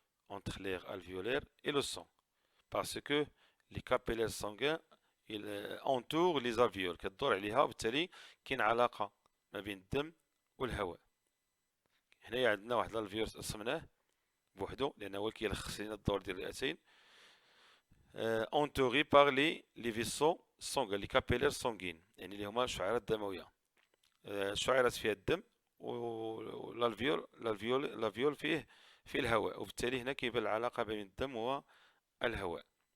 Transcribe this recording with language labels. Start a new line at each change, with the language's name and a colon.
French: اونتر لير الفيولير اي لو سون، parce que les capillaires sanguins entourent les alvéoles،
Arabic: كتدور عليها، وبالتالي كاين علاقة ما بين الدم والهواء. هنايا عندنا واحد الالفيول رسمناه بوحدو لأنه هو كيلخص لنا الدور ديال الرئتين.
French: entouré par les vaisseaux sanguins، les capillaires sanguines،
Arabic: يعني اللي هما الشعيرات الدموية. الشعيرات فيها الدم، والالفيول فيه الهواء، وبالتالي هنا كيبان العلاقة بين الدم والهواء.